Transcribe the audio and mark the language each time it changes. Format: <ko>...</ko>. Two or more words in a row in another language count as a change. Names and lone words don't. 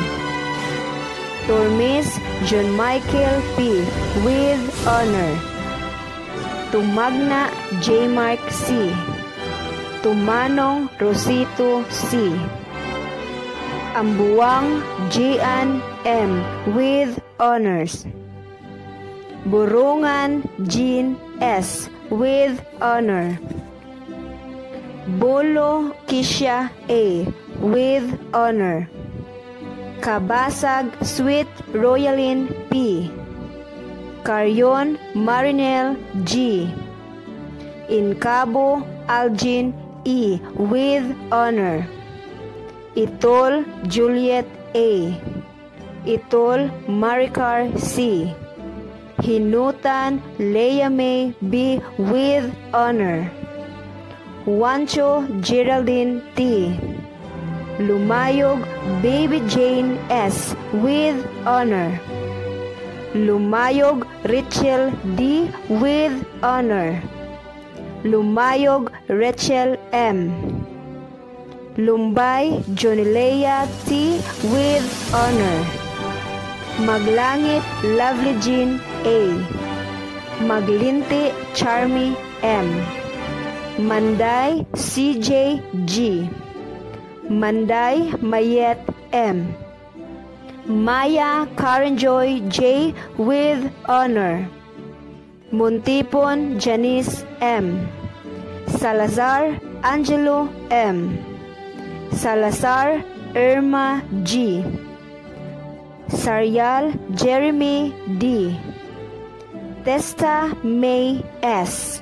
<en>Tormes John Michael P. with honor. Tumagna J. Mark C. Tumanong Rosito C. Ambuang J.An. M. with honors. Burungan Jean S. with honor. Bolo Kisha A. with honor. Kabasag Sweet Royalin P. Carrion Marinel G. Incabo Algin E. with honor. Itol Juliet A. Itol Maricar C. Hinutan Leia May B. with honor. Juancho Geraldine T. Lumayog Baby Jane S. with honor. Lumayog Rachel D. with honor. Lumayog Rachel M. Lumbay Jonilea T. with honor. Maglangit Lovely Jean A. Maglinti Charmy M. Manday CJ G. Manday Mayet M. Maya Karenjoy J. with honor. Muntipon Janice M. Salazar Angelo M. Salazar Irma G. Sarial Jeremy D. Testa May S.</en>